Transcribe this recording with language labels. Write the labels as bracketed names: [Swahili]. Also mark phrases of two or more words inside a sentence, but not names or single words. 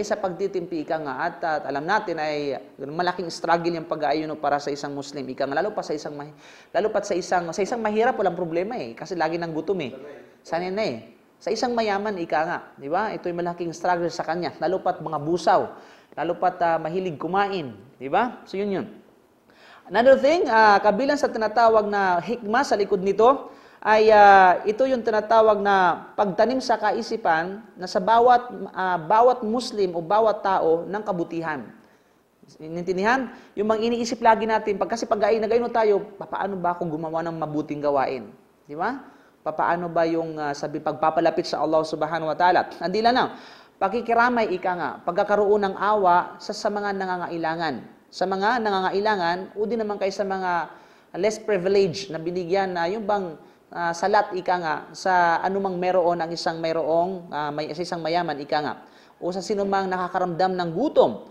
[Filipino] Sa pagtitimpi, at alam natin ay malaking struggle yung pag-aayuno para sa isang Muslim. Lalo pa sa isang mahirap, walang problema kasi lagi nang gutom Sanay na Sa isang mayaman, di ba? Ito'y malaking struggle sa kanya. Lalo pat mga busaw. Lalo pat mahilig kumain. Di ba? So, yun. [English] Another thing, [Filipino] kabilang sa tinatawag na hikmah sa likod nito, ay ito yung tinatawag na pagtanim sa kaisipan na sa bawat Muslim o bawat tao ng kabutihan. Inintindihan? Yung mga iniisip lagi natin, kasi nag-ayuno tayo, paano ba ako gumawa ng mabuting gawain? Di ba? Paano ba yung pagpapalapit sa Allah [Arabic] سبحانه وتعالى? [Filipino] Hindi lang pakikiramay pagkakaroon ng awa sa mga nangangailangan. Sa mga nangangailangan, o din naman kayo sa mga [English] less privileged [Filipino] na binigyan na yung bang salat sa anumang meron ang isang sa isang mayaman o sa sinumang nakakaramdam ng gutom.